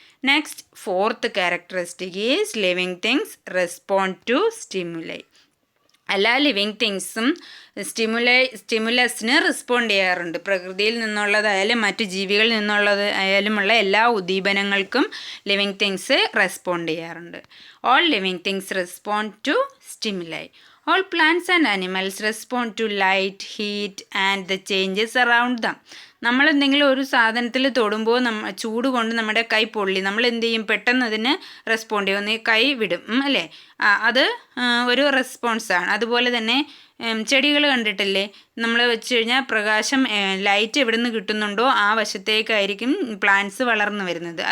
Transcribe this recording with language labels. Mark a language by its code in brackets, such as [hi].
[en] Next fourth characteristic is living things respond to stimuli. [ml] എല്ലാ living തിങ്സും സ്റ്റിമുലസിന് respond ചെയ്യാറുണ്ട്. പ്രകൃതിയിൽ നിന്നുള്ളതായാലും മറ്റ് ജീവികളിൽ നിന്നുള്ളതായാലുമുള്ള എല്ലാ ഉദ്ദീപനങ്ങൾക്കും ലിവിങ് തിങ്സ് റെസ്പോണ്ട് ചെയ്യാറുണ്ട്. [en] All living things respond to stimuli. All plants and animals respond to light, heat and the changes around them. [ml] നമ്മൾ എന്തെങ്കിലും ഒരു സാധനത്തിൽ തൊടുമ്പോൾ ചൂട് കൊണ്ട് നമ്മുടെ കൈ പൊള്ളി, നമ്മൾ എന്ത് ചെയ്യും, പെട്ടെന്ന് അതിന് റെസ്പോണ്ട് ചെയ്യും, ഒന്ന് കൈ വിടും അല്ലേ, അത് ഒരു റെസ്പോൺസാണ്. അതുപോലെ തന്നെ ചെടികൾ കണ്ടിട്ടില്ലേ, നമ്മൾ വെച്ച് കഴിഞ്ഞാൽ പ്രകാശം ലൈറ്റ് എവിടെ നിന്ന് കിട്ടുന്നുണ്ടോ ആ വശത്തേക്കായിരിക്കും പ്ലാന്റ്സ് വളർന്നു വരുന്നത്.